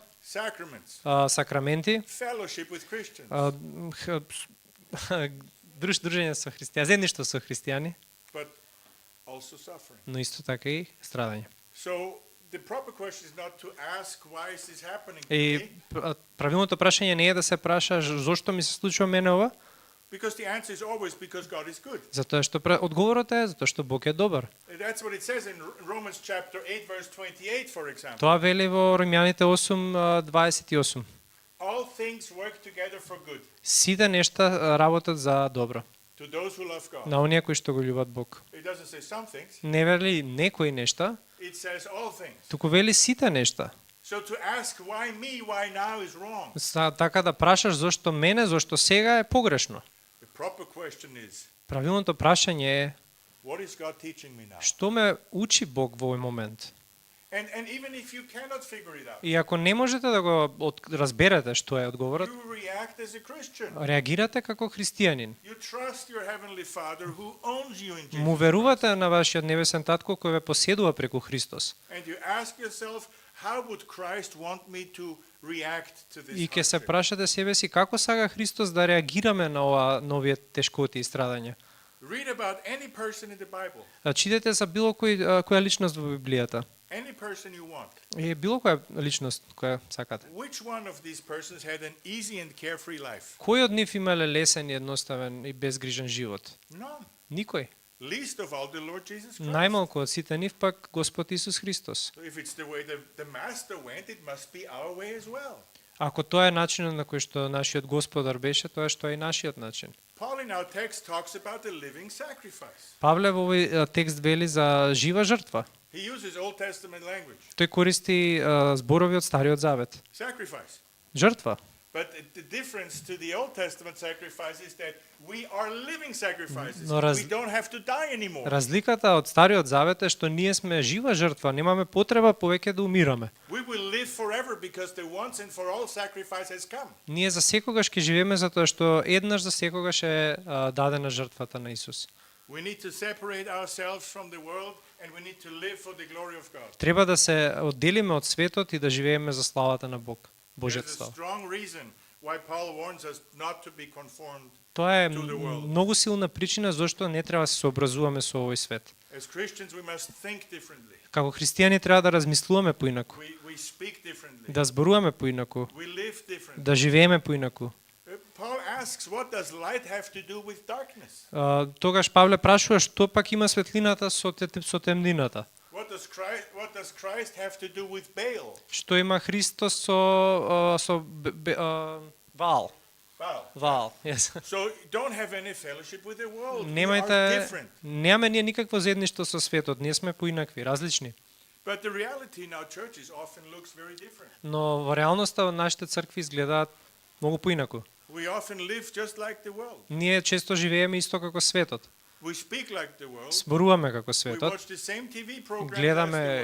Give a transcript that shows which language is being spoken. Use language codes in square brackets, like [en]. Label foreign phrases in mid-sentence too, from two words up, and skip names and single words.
[en] sacraments, [mk] сакраменти, [en] fellowship with Christians, [mk] дружење со христијани, заедништво со христијани, [en] but also suffering. [mk] но исто така и страдање. [en] So the proper question is not to ask why is this happening to [mk] И [en] me, [mk] правилното прашање не е да се праша зошто ми се случува мене ова, [en] because the answer is always because God is good. [mk] затоа што одговорот е затоа што Бог е добар. [en] That's what it says in Romans chapter 8 verse 28, for example. [mk] Тоа вели во Римјаните 8:28. [en] All things work together for good [mk] Сите нешта работат за добро [en] to those who love God. [mk] на оние кои што го љубат Бог. [en] It doesn't say some things, [mk] Не вели некои нешта, [en] it says all things. [mk] туку вели сите нешта. [en] So to ask why me, why now is wrong. [mk] Така да прашаш зошто мене, зошто сега е погрешно. [en] The proper question is, [mk] Правилното прашање е [en] what is God teaching me now? [mk] што ме учи Бог во овој момент. [en] And even if you cannot figure it out, [mk] И ако не можете да го разберете што е одговорот, [en] you react as a Christian. [mk] реагирате како христијанин. [en] You trust your heavenly Father who owns you in [mk] Му [en] Jesus. [mk] верувате на вашиот небесен татко кој ве поседува преку Христос. [en] And you ask yourself, how would Christ want me to react to this [mk] И ќе се [en] hardship? [mk] прашате себе си како сага Христос да реагираме на овие тешкоти и страдања. [en] Read about any person in the Bible. [mk] Читате за било која личност во Библијата. [en] Any person you want. [mk] И било која личност која сакате. [en] Which one of these persons had an easy and carefree life? [mk] Кој од нив имале лесен и едноставен и безгрижен живот? [en] None. [mk] Никој. [en] Least of all the Lord Jesus Christ. [mk] Најмалку од сите нив пак Господ Исус Христос. [en] So if it's the way the Master went, it must be our way as well. [mk] Ако тоа е начинот на кој што нашиот Господар беше, тоа е што е и нашиот начин. [en] Paul in our text talks about the living sacrifice. [mk] Павле во овој текст вели за жива жртва. [en] He uses Old Testament language. [mk] Тој користи зборови од Стариот Завет. [en] Sacrifice. [mk] Жртва. [en] But the difference to the Old Testament sacrifice is that we are living sacrifices. [mk] Но [en] We don't have to die anymore. [mk] Разликата од Стариот Завет е што ние сме жива жртва, немаме потреба повеќе да умираме. [en] We will live forever because the once and for all sacrifice has come. [mk] Ние за секогаш ќе живееме затоа што еднаш за секогаш е дадена жртвата на Исус. [en] We need to separate ourselves from the world and we need to live for the glory of God. [mk] Треба да се одделиме од светот и да живееме за славата на Бог, [en] There's [mk] Божјата [en] a [mk] слава. [en] strong reason why Paul warns us not to be conformed. [mk] Тоа е [en] to the world. [mk] многу силна причина зашто не треба да се сообразуваме со овој свет. [en] As Christians, we must think differently. [mk] Како христијани треба да размислуваме поинаку, [en] We speak differently. [mk] да зборуваме поинаку, [en] We live differently. [mk] да живееме поинаку. [en] Paul asks, what does light have to do with darkness? [mk] Тогаш Павле прашува што пак има светлината со темнината. [en] What does Christ have to do with Baal? [mk] Што има Христос со Ваал. [en] Baal. [mk] Ваал, [en] yes. So don't have any fellowship with the world. We are [mk] Немајте, [en] different. [mk] немаме ние никакво заедништво со светот, ние сме поинакви, различни. [en] But the reality in our churches often looks very different. [mk] Но во реалноста нашите цркви изгледаат многу поинаку. [en] We often live just like the world. [mk] Ние често живееме исто како светот. [en] We speak like the world. [mk] Зборуваме како [en] We [mk] светот. [en] watch the same TV programs as the [mk] Гледаме